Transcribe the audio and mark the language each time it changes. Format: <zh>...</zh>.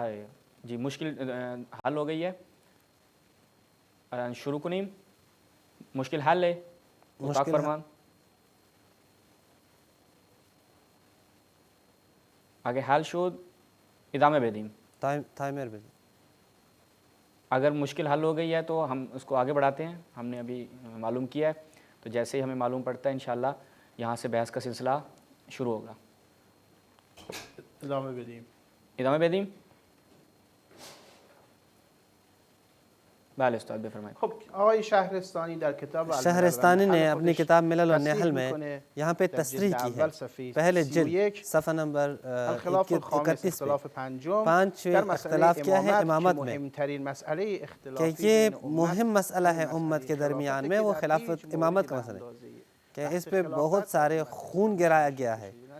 <ur>آئے جی، مشکل حل ہو گئی ہے،</ur> <fa>شروع کنیم، مشکل حل ہے اتاق فرمان، آگے حل شد ادامه بدیم، تائمر بدیں۔</fa> <ur>اگر مشکل حل ہو گئی ہے تو ہم اس کو آگے بڑھاتے ہیں، ہم نے ابھی معلوم کیا ہے، تو جیسے ہی ہمیں معلوم پڑتا ہے انشاءاللہ یہاں سے بحث کا سلسلہ شروع ہوگا۔</ur> <fa>ادامه بدیم. ادامه بدیم؟ بله استاد بفرمایید۔ خب آقای شهرستانی در کتاب</fa> <ur>شہرستانی نے اپنی کتاب ملل والنحل میں یہاں پہ تصریح کی ہے، پہلے جلد صفحہ نمبر 31 پہ 5 اختلاف کیا ہے امامت میں، کہ یہ مہم مسئلہ ہے امت کے درمیان میں، وہ خلافت امامت کا مسئلہ ہے کہ اس پہ بہت سارے خون گرایا گیا ہے۔</ur>